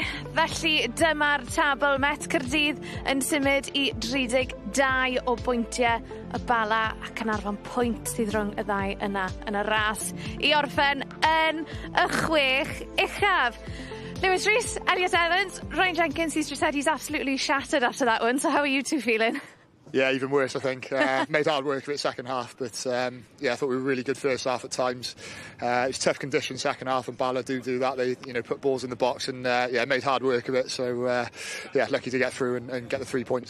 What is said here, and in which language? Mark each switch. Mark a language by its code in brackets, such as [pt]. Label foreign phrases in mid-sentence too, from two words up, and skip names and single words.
[cy] Felly dyma'r tabl Met Caerdydd yn symud i 32 o bwyntiau y Bala ac yn arfon pwynt sydd rhwng y ddau yna yn y ras i orffen yn y 6 uchaf. Lewis Rees, Elliot Evans, Ryan Jenkins, [en] he's just said he's absolutely shattered after that one. So how are you two feeling? Yeah, even worse, I think. Made hard work of it second half, but yeah, I thought we were really good first half at times. It's tough conditions second half, and Bala do that. They put balls in the box and yeah, made hard work of it. So yeah, lucky to get through and get the 3 points.